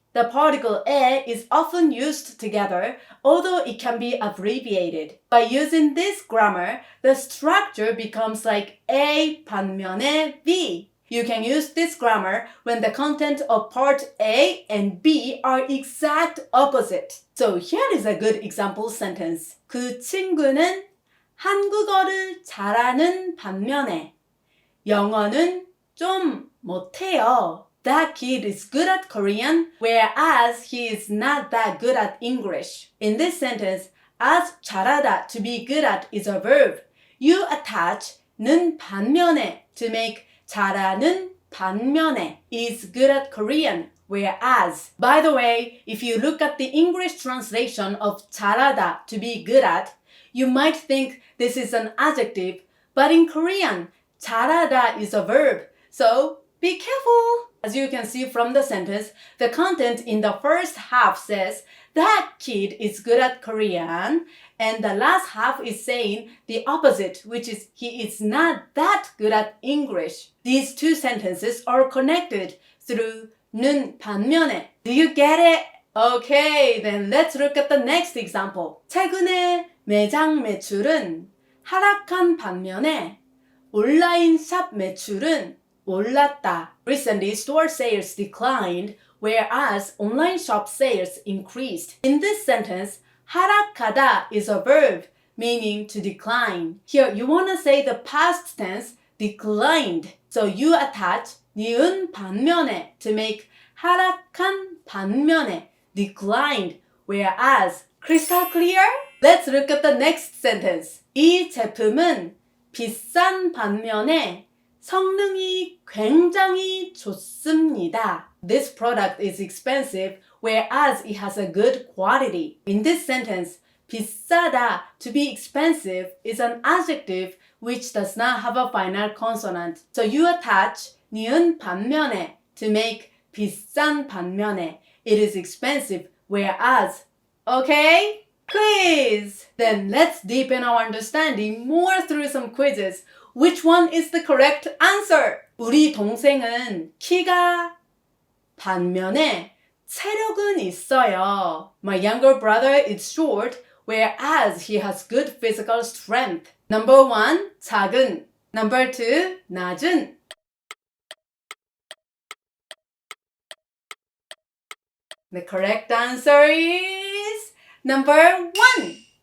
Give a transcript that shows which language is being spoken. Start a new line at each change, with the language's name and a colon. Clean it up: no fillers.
English: The particle 에 is often used together, although it can be abbreviated. By using this grammar, the structure becomes like A 반면에 B. You can use this grammar when the content of part A and B are exact opposite. So here is a good example sentence.
Korean: 그 친구는 한국어를 잘하는 반면에 영어는 좀 못해요.
English: That kid is good at Korean, whereas he is not that good at English. In this sentence, as 잘하다, to be good at, is a verb. You attach 는 반면에 to make 잘하는 반면에 is good at Korean, whereas. By the way, if you look at the English translation of 잘하다, to be good at, you might think this is an adjective, but in Korean, 잘하다 is a verb. So be careful. As you can see from the sentence, the content in the first half says that kid is good at Korean, and the last half is saying the opposite, which is he is not that good at English. These two sentences are connected through 는 반면에. Do you get it? Okay, then let's look at the next example.
Korean: 최근에 매장 매출은 하락한 반면에 온라인 샵 매출은 올랐다.
English: Recently, store sales declined, whereas online shop sales increased. In this sentence, 하락하다 is a verb, meaning to decline. Here, you want to say the past tense, declined. So you attach 니은 반면에 to make 하락한 반면에, declined, whereas. Crystal clear? Let's look at the next sentence.
Korean: 이 제품은 비싼 반면에 성능이 굉장히 좋습니다.
English: This product is expensive, whereas it has a good quality. In this sentence, 비싸다, to be expensive, is an adjective which does not have a final consonant. So you attach 니은 반면에 to make 비싼 반면에. It is expensive, whereas. Okay? Quiz! Then let's deepen our understanding more through some quizzes. Which one is the correct answer?
Korean: 우리 동생은 키가 반면에 체력은 있어요.
English: My younger brother is short, whereas he has good physical strength. Number 1, 작은. Number 2, 낮은. The correct answer is number 1.